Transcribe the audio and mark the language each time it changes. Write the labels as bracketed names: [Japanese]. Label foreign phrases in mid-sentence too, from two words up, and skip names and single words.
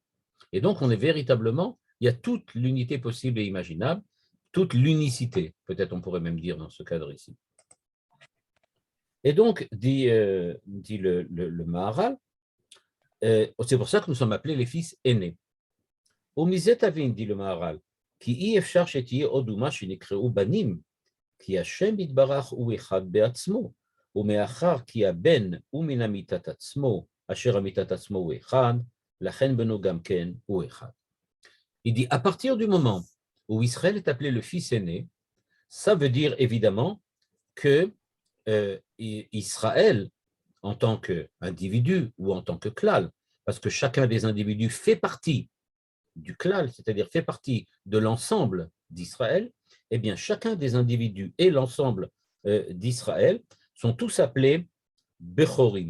[French] Et donc, on est véritablement, il y a toute l'unité possible et imaginable, toute l'unicité, peut-être on pourrait même dire dans ce cadre ici. Et donc, dit le Maharal, c'est pour ça que nous sommes appelés les fils aînés. [Hebrew] ומזה תבין, [French] dit le Maharal, [Hebrew] כי אי אפשר שתהיה עוד אומה שנקראו בנים, כי השם יתברך הוא אחד בעצמו, ומאחר כי הבן הוא מן אמיתת עצמו, אשר אמיתת עצמו הוא אחד, לכן בנו גם כן הוא אחד. [French] Il dit, à partir du moment où Israël est appelé le fils aîné, ça veut dire évidemment que Israël, en tant qu'individu ou en tant que klal, parce que chacun des individus fait partie du klal, c'est-à-dire fait partie de l'ensemble d'Israël, eh bien chacun des individus et l'ensemble d'Israël sont tous appelés Bechorim.